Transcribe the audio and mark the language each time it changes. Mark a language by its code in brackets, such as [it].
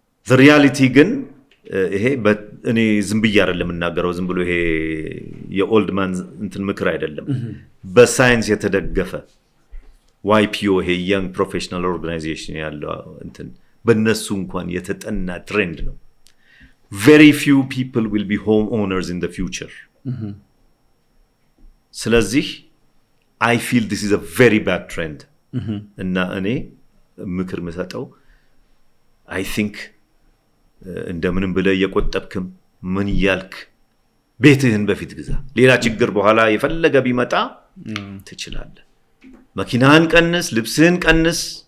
[en] the reality [am] ግን ይሄ እኔ ዝም ብዬ አይደለም እናገረው ዝም ብሎ ይሄ የኦልድ ማን እንትን ምክር አይደለም። በሳይንስ የተደገፈ YPO ይሄ young professional organization ያለው እንትን በእነሱ እንኳን የተጠና ትሬንድ ነው። [en] very few people will be homeowners in the future. [am] ስለዚህ [en] I feel this is a very bad trend. [am] እና እኔ ምክር መሰጠው [en] I think [am] እንደምንም ብለ የቆጠብክም ምን ይያልክ ቤትህን በፊት ግዛ። ሌላ ችግር በኋላ የፈለገ ቢመጣ ትችላለህ። መኪናህን ቀንስ፣ ልብስህን ቀንስ፣